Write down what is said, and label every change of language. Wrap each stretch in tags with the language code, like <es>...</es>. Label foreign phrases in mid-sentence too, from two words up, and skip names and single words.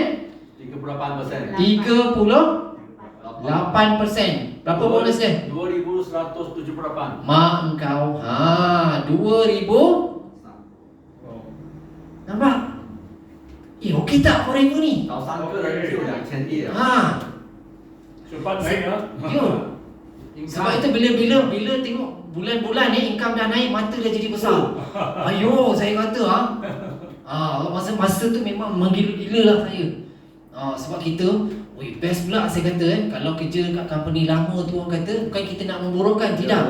<ms>38%. 38%. Berapa bonus dia? 2,178. Mak engkau. 2,000. Nampak? Okey tak forever ni?</ms> <zh>到3个人就2,000亿了。</zh> <ms>Cepat naik Sebab itu bila tengok bulan-bulan ni income dah naik, mata dah jadi besar. Saya kata masa tu memang menggila-gila lah saya. Sebab kita best pula saya kata kalau kerja kat company lama tu, orang kata bukan kita nak memburukkan, tidak.</ms>